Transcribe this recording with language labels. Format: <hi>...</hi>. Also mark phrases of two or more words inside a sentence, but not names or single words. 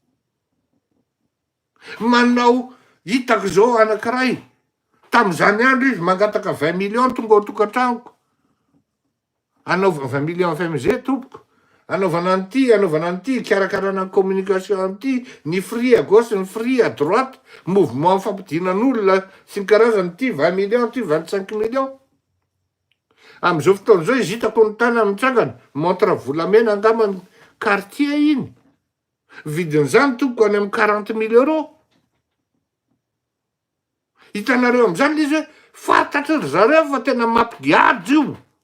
<mg>Manao hitako zao anankiray, tamin'izany andro izy mangataka 20 millions tonga ao tokantranoko. Anaovana 20 millions FMG tompoko. Anaovana an'ity, karakarana ny communication an'ity, ny</mg> <fr>free à gauche,</fr> <mg>ny</mg> <fr>free à droite,</fr> <mg>mouvement fampidinan'olona sy ny karazany ity 20 millions, ity 25 millions. Amin'izao fotoana izao izy hitako ny tany mitsangana, montre volamena angamba ny quartier iny. Vidin'izany tompoko any amin'ny 40 000 euros. Hitanareo amin'izany izy hoe fantatry ry zareo fa tena mampigadro io.</mg>